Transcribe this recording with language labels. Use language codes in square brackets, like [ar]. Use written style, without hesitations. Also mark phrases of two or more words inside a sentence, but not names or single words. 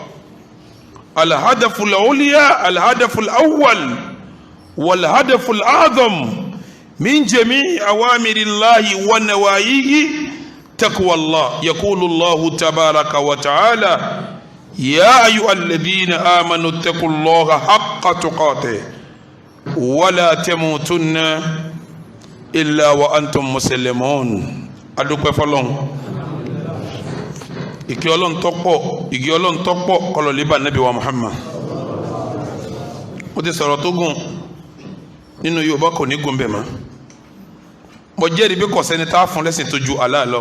[ar] الهدف العليا، الهدف الأول والهدف الأعظم من جميع أوامر الله ونواهيه تقوى الله. يقول الله تبارك وتعالى: يا أيها الذين آمنوا اتقوا الله حق تقاته ولا تموتن إلا وأنتم مسلمون. [yo] adúpẹ́ fọ́lọ́run, ìkẹ́ Ọlọ́run tó pọ̀ kó lọ lè bá Nábì wa Muhammad. Mo ti sọ̀rọ̀ tó gùn nínú Yorùbá, kò ní gùn bẹ́ẹ̀ mọ́. Mo jẹ́rìí bí kò sẹ́ni tá a fún lẹ́sìn tó ju Allah lọ.